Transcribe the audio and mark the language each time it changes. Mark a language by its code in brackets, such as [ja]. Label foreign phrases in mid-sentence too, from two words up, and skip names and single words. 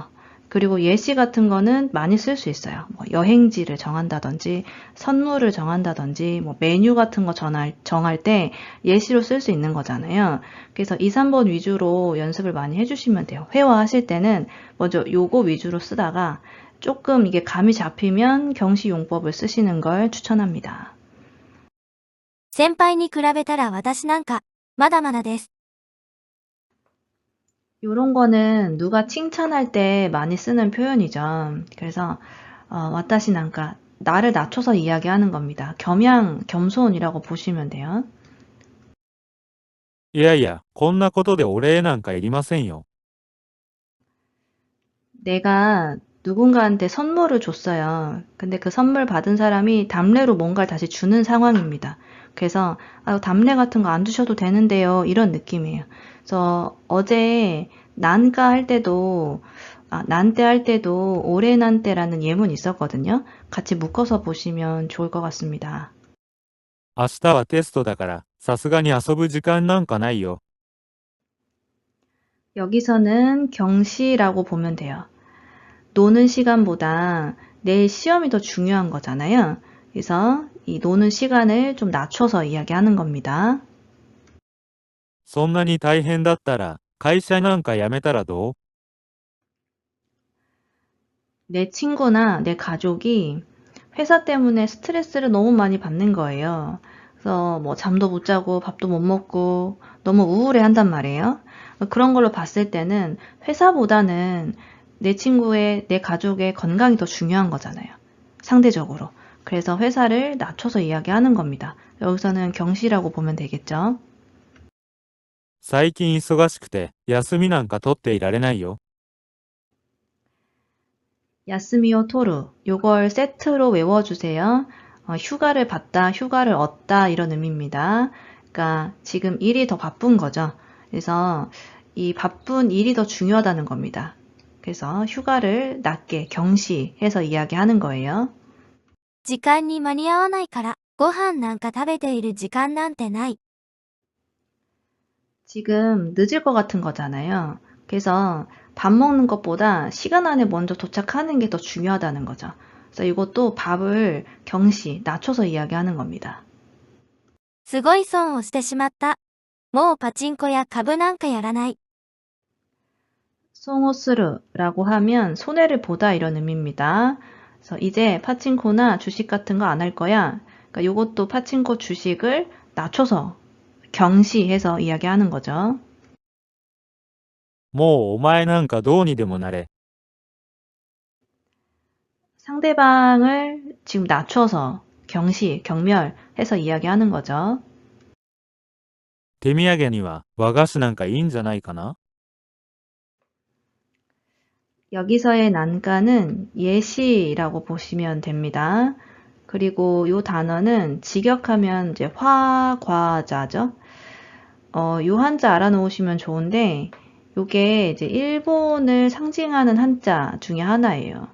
[ko] 그리고 예시 같은 거는 많이 쓸 수 있어요. 뭐 여행지를 정한다든지 선물을 정한다든지 뭐 메뉴 같은 거 정할 때 예시로 쓸 수 있는 거잖아요. 그래서 2, 3번 위주로 연습을 많이 해주시면 돼요. 회화하실 때는 먼저 요거 위주로 쓰다가 조금 이게 감이 잡히면 경시 용법을 쓰시는 걸 추천합니다. [ja] 先輩に比べたら私なんか、まだまだです。 [ko] 요런 거는 누가 칭찬할 때 많이 쓰는 표현이죠. 그래서 [ja] 私なんか [ko] 나를 낮춰서 이야기하는 겁니다. 겸양, 겸손이라고 보시면 돼요. [ja] いやいや、こんなことでお礼なんかいりませんよ。 [ko] 내가 누군가한테 선물을 줬어요. 근데 그 선물 받은 사람이 답례로 뭔가를 다시 주는 상황입니다. 그래서 답례 같은 거 안 주셔도 되는데요. 이런 느낌이에요. 그래서 어제 난가 할 때도 난때 할 때도 올해 난때라는 예문이 있었거든요. 같이 묶어서 보시면 좋을 것 같습니다. [ja] 明日はテストだから、さすがに遊ぶ時間なんかないよ。 [ko] 여기서는 경시라고 보면 돼요. 노는 시간보다 내일 시험이 더 중요한 거잖아요. 그래서 이 노는 시간을 좀 낮춰서 이야기하는 겁니다. [ja] そんなに大変だったら、会社なんか辞めたらどう？ [ko] 내 친구나 내 가족이 회사 때문에 스트레스를 너무 많이 받는 거예요. 그래서 뭐 잠도 못 자고 밥도 못 먹고 너무 우울해 한단 말이에요. 그런 걸로 봤을 때는 회사보다는 내 가족의 건강이 더 중요한 거잖아요. 상대적으로. 그래서 회사를 낮춰서 이야기하는 겁니다. 여기서는 경시라고 보면 되겠죠. [ja] 最近忙しくて、休みなんか取っていられないよ。休みを取る. [ko] 요걸 세트로 외워주세요. 휴가를 받다, 휴가를 얻다 이런 의미입니다. 그러니까 지금 일이 더 바쁜 거죠. 그래서 이 바쁜 일이 더 중요하다는 겁니다. 그래서 휴가를 낮게 경시해서 이야기하는 거예요. [ja] 時間に間に合わないから、ご飯なんか食べている時間なんてない。 [ko] 지금 늦을 것 같은 거잖아요. 그래서 밥 먹는 것보다 시간 안에 먼저 도착하는 게 더 중요하다는 거죠. 그래서 이것도 밥을 경시, 낮춰서 이야기하는 겁니다. [ja] すごい損をしてしまった。もうパチンコや株なんかやらない。 [ko] 송호스르라고 하면 손해를 보다 이런 의미입니다. 그래서 이제 파친코나 주식 같은 거 안 할 거야. 그러니까 이것도 파친코 주식을 낮춰서 경시해서 이야기하는 거죠. [ja] もうお前なんかどうにでもなれ。 [ko] 상대방을 지금 낮춰서 경멸해서 이야기하는 거죠. [ja] 手土産には和菓子なんかいいんじゃないかな？ [ko] 여기서의 난가는 예시라고 보시면 됩니다. 그리고 이 단어는 직역하면 이제 화과자죠. 요 한자 알아놓으시면 좋은데, 요게 이제 일본을 상징하는 한자 중에 하나예요.